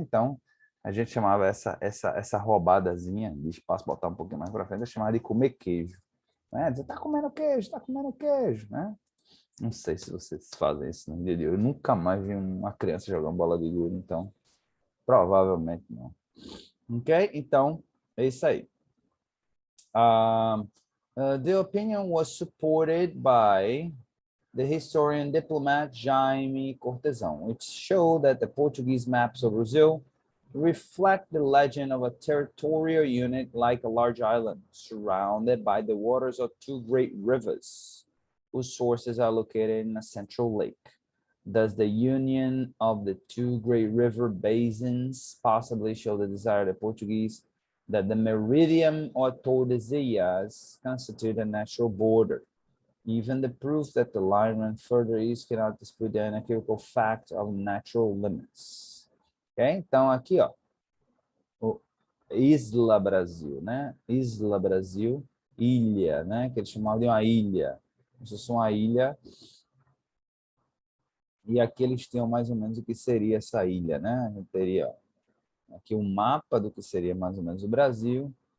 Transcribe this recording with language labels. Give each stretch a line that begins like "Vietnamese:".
Portuguese: Então, a gente chamava essa roubadazinha de espaço, botar um pouquinho mais para frente, chamava de comer queijo. Né? Dizer, tá comendo queijo, né? Não sei se vocês fazem isso no dia de hoje. Eu nunca mais vi uma criança jogando bola de gude, então, provavelmente não. Ok? Então, é isso aí.
English: The opinion was supported by the historian diplomat Jaime Cortesão, which showed that the Portuguese maps of Brazil reflect the legend of a territorial unit like a large island surrounded by the waters of two great rivers, whose sources are located in a central lake. Does the union of the two great river basins possibly show the desire of the Portuguese that the meridian or Tordesillas constitute a natural border? Even the proof that the line ran further east cannot dispute the unequivocal fact of natural limits. Ok?
Portuguese: Então, aqui, ó, o Isla Brasil, né? Isla Brasil, ilha, né? Que eles chamavam de uma ilha. Isso é uma ilha. E aqui eles tinham mais ou menos o que seria essa ilha, né? A gente teria aqui um mapa do que seria mais ou menos o Brasil.